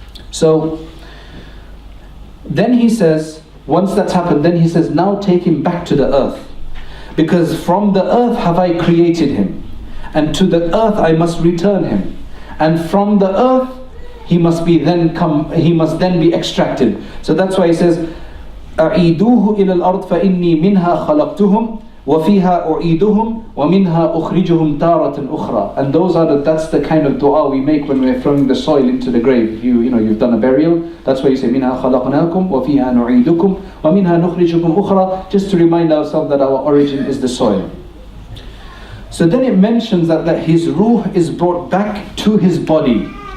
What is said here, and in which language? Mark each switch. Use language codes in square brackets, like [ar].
[en] So then he says, once that's happened, then he says, now take him back to the earth. Because from the earth have I created him. And to the earth I must return him. And from the earth he must then be extracted. So that's why he says, [ar] أعيدوه إلى الأرض فإني منها خلقتهم وفيها أعيدهم ومنها أخرجهم تارة أخرى. [en] And that's the kind of dua we make when we're throwing the soil into the grave. You've done a burial. That's why you say [ar] منها خلقناكم وفيها نعيدكم ومنها نخرجكم أخرى, [en] just to remind ourselves that our origin is the soil. So then it mentions that his ruh is brought back to his body.